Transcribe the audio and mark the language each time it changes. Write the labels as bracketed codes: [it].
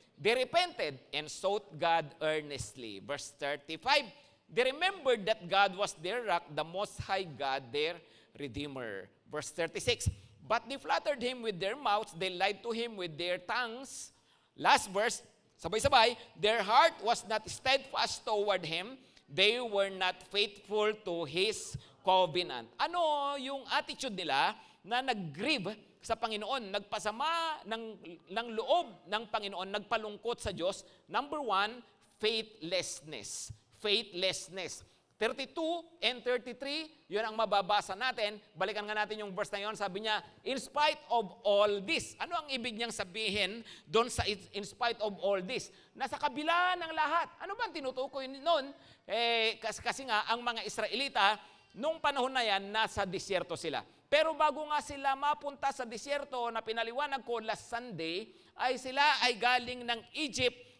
[en] They repented and sought God earnestly. Verse 35, they remembered that God was their rock, the Most High God, their Redeemer. Verse 36, but they flattered Him with their mouths, they lied to Him with their tongues. Last verse, [tl] sabay-sabay, [en] their heart was not steadfast toward Him, they were not faithful to His covenant. [tl] Ano yung attitude nila na nag-grieve sa Panginoon, nagpasama ng loob ng Panginoon, nagpalungkot sa Diyos? [en] Number 1, faithlessness. Faithlessness. [tl] 32 and 33, yun ang mababasa natin. Balikan nga natin yung verse na yun. Sabi niya, [en] in spite of all this. [tl] Ano ang ibig niyang sabihin doon sa [en] in spite of all this? [tl] Nasa kabila ng lahat. Ano ba ang tinutukoy noon? Kasi nga, ang mga Israelita, nung panahon na yan, nasa disyerto sila. Pero bago nga sila mapunta sa disyerto na pinaliwanag ko last Sunday, ay sila ay galing ng Egypt.